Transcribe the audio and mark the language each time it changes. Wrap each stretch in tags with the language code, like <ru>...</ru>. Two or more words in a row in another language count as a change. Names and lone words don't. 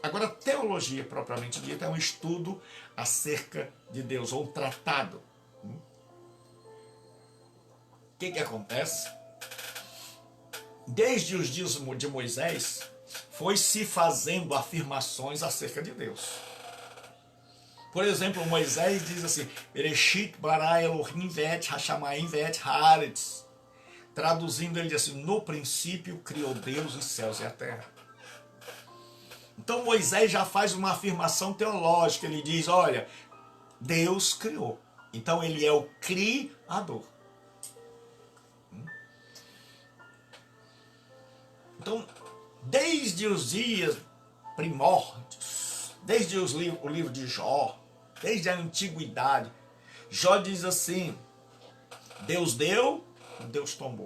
<pt>Agora, teologia, propriamente dita, é um estudo acerca de Deus, ou um tratado. O que acontece? Desde os dias de Moisés, foi se fazendo afirmações acerca de Deus. Por exemplo, Moisés diz assim,</pt> <he>בראשית ברא אלהים ואת השמים ואת הארץ.</he> <pt>Traduzindo, ele diz assim, no princípio criou Deus os céus e a terra. Então Moisés já faz uma afirmação teológica, ele diz, olha, Deus criou. Então ele é o criador. Então, desde os dias primórdios, desde o livro de Jó, desde a antiguidade, Jó diz assim, Deus deu, Deus tomou.</pt>